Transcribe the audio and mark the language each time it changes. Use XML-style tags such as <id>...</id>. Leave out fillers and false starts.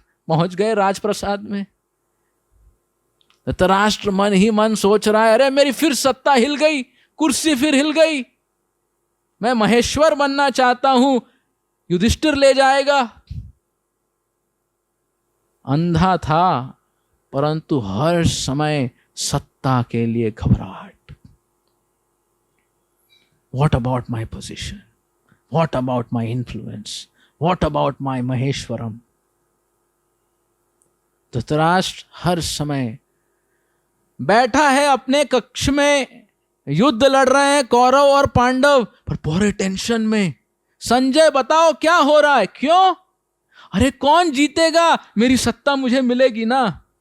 <hi>पहुंच गए राजप्रसाद में। धृतराष्ट्र मन ही मन सोच रहा है, अरे मेरी फिर सत्ता हिल गई, कुर्सी फिर हिल गई, मैं महेश्वर बनना चाहता हूं, युधिष्ठिर ले जाएगा। अंधा था परंतु हर समय सत्ता के लिए घबराहट।</hi> <en>What about my position? What about my influence? What about my Maheshwaram?</en> <hi>Dhritarashtra हर समय बैठा है अपने कक्ष में, युद्ध लड़ रहे हैं कौरव और पांडव, पर पूरे टेंशन में। संजय बताओ क्या हो रहा है? क्यों? अरे कौन जीतेगा? मेरी सत्ता मुझे मिलेगी ना।</hi>